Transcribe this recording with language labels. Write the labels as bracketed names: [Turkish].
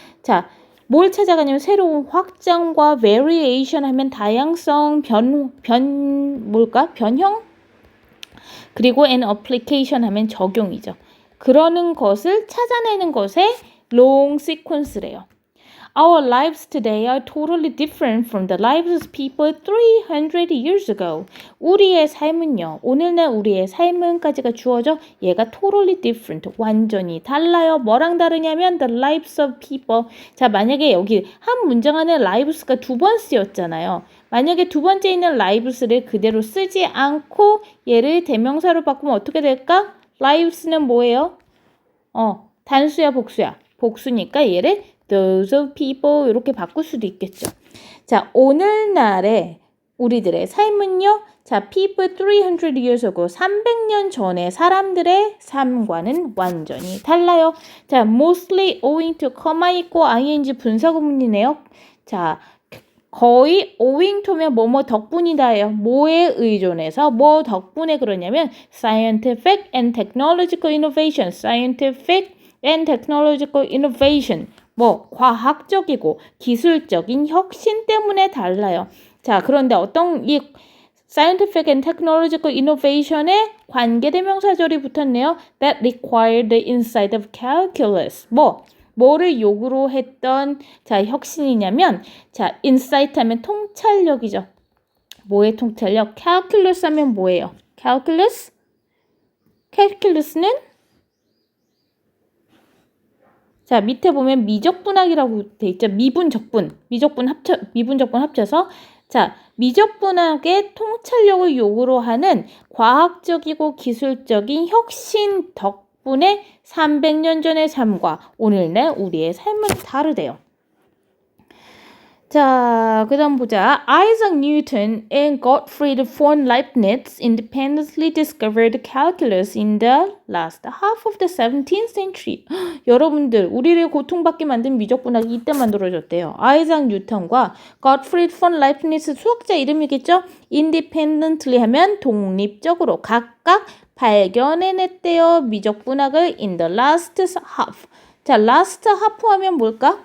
[Korean] 자, 뭘 찾아가냐면 새로운 확장과 variation 하면 다양성, 변형? 그리고 an application 하면 적용이죠. 그러는 것을 찾아내는 것에 long sequence래요. [English] Our lives today are totally different from the lives of people 300 years ago. [Korean] 우리의 삶은요. 오늘날 우리의 삶은까지가 주어져 얘가 [English] totally different. [Korean] 완전히 달라요. 뭐랑 다르냐면 [English] the lives of people. [Korean] 자, 만약에 여기 한 문장 안에 lives가 두 번 쓰였잖아요. 만약에 두 번째 있는 lives를 그대로 쓰지 않고 얘를 대명사로 바꾸면 어떻게 될까? lives는 뭐예요? 단수야, 복수야? 복수니까 얘를 [English] those of people [Korean] 이렇게 바꿀 수도 있겠죠. 자, 오늘날의 우리들의 삶은요. 자, [English] people 300 years ago, [Korean] 300년 전의 사람들의 삶과는 완전히 달라요. 자, [English] mostly owing to, [Korean] comma 있고 ing 분사구문이네요. 자, 거의 owing to면 뭐뭐 덕분이다예요. 뭐에 의존해서 뭐 덕분에 그러냐면 [English] scientific and technological innovation, scientific and technological innovation. [Korean] 뭐 과학적이고 기술적인 혁신 때문에 달라요. 자, 그런데 어떤 이 [English] scientific and technological innovation [Korean] 에 관계대명사절이 붙었네요. [English] That required the insight of calculus. [Korean] 뭐를 요구로 했던 자 혁신이냐면 자 insight 하면 통찰력이죠. 뭐의 통찰력? calculus 하면 뭐예요? calculus는 자 밑에 보면 미적분학이라고 돼 있죠. 미분적분 합쳐서 자 미적분학의 통찰력을 요구로 하는 과학적이고 기술적인 혁신 덕분에 300년 전의 삶과 오늘날 우리의 삶은 다르대요. 자, 그 다음 보자. [English] Isaac Newton and Gottfried von Leibniz independently discovered calculus in the last half of the 17th century. [Korean] 여러분들, 우리를 고통받게 만든 미적분학이 이때 만들어졌대요. 아이작 뉴턴과 Gottfried von Leibniz 수학자 이름이겠죠? independently 하면 독립적으로 각각 발견해냈대요. 미적분학을 [English] in the last half. [Korean] 자, last half 하면 뭘까?